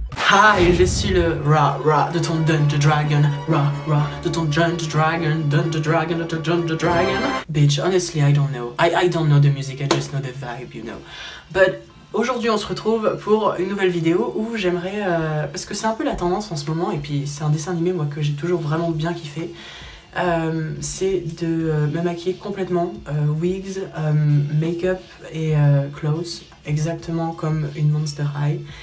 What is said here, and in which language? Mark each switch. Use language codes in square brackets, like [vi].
[fr] Hi, je suis le Ra de ton Dungeon Dragon. Ra de ton Dungeon Dragon. Dungeon Dragon, Dungeon Dragon. [en] Bitch, honestly, I don't know. I don't know the music, I just know the vibe, you know. [fr] But aujourd'hui, on se retrouve pour une nouvelle vidéo où j'aimerais... parce que c'est un peu la tendance en ce moment, et puis c'est un dessin animé, moi, que j'ai toujours vraiment bien kiffé. C'est de me maquiller complètement, wigs, make-up et clothes, exactement comme une Monster High.